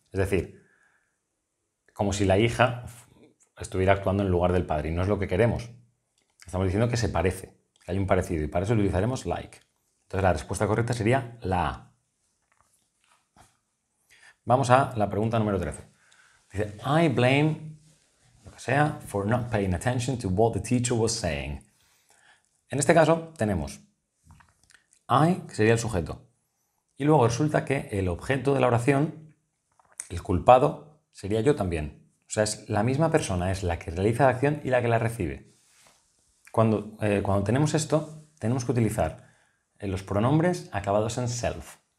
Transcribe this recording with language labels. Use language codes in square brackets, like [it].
[es] Es decir, como si la hija estuviera actuando en lugar del padre, y no es lo que queremos. Estamos diciendo que se parece, que hay un parecido, y para eso utilizaremos like. Entonces la respuesta correcta sería la A. Vamos a la pregunta número 13. Dice, [en] I blame, [es] lo que sea, [en] for not paying attention to what the teacher was saying. [es] En este caso tenemos I, que sería el sujeto. Y luego resulta que el objeto de la oración, el culpado, sería yo también. O sea, es la misma persona, es la que realiza la acción y la que la recibe. Cuando tenemos esto, tenemos que utilizar los pronombres acabados en self.